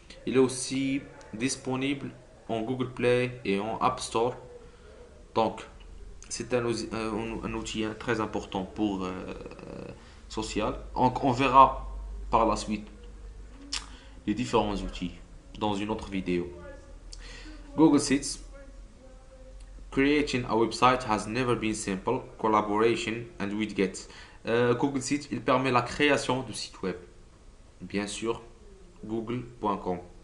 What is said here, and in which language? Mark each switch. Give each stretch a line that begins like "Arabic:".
French: Il est aussi disponible en Google Play et en App Store. Donc, c'est un outil très important pour social. Donc, on verra par la suite les différents outils dans une autre vidéo. Google Sheets.
English: Creating a website has never been simple. Collaboration and widgets.
French: Google Sheets, il permet la création de sites web. Bien sûr, google.com.